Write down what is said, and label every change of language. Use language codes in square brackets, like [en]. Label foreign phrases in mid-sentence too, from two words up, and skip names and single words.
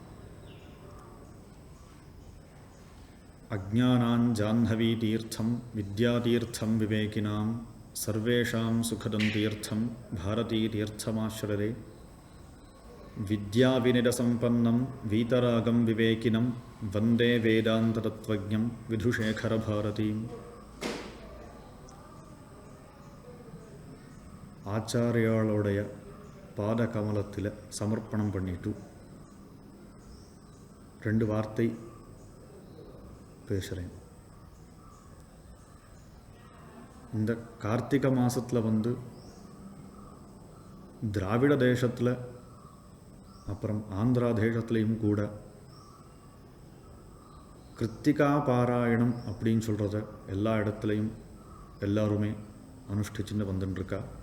[sa] अज्ञानाञ्जाह्नवीतीर्थं विद्यातीर्थं विवेकिनां सर्वेषां सुखदं तीर्थं भारतीतीर्थमाश्रये। विद्याविनिरसम्पन्नं वीतरागं विवेकिनं वन्दे वेदान्ततत्त्वज्ञं विधुशेखरभारतीम्. [ta] ஆச்சாரியாளுடைய பாத கமலத்தில் சமர்ப்பணம் பண்ணிட்டு 2 வார்த்தை பேசுகிறேன். இந்த கார்த்திகை மாதத்தில் திராவிட தேசத்தில் அப்புறம் ஆந்திரா தேசத்துலேயும் கூட கிருத்திகா பாராயணம் அப்படின்னு சொல்கிறத எல்லா இடத்துலையும் எல்லாருமே அனுஷ்டிச்சுன்னு வந்துட்டுருக்கா.